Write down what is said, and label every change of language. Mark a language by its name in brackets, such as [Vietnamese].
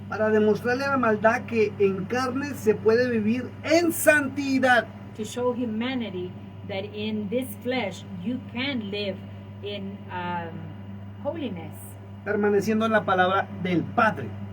[Spanish] para demostrarle a la maldad que en carne se puede vivir en santidad. [English] to show humanity that in this flesh you can live in holiness, [Spanish] Permaneciendo en la palabra del Padre.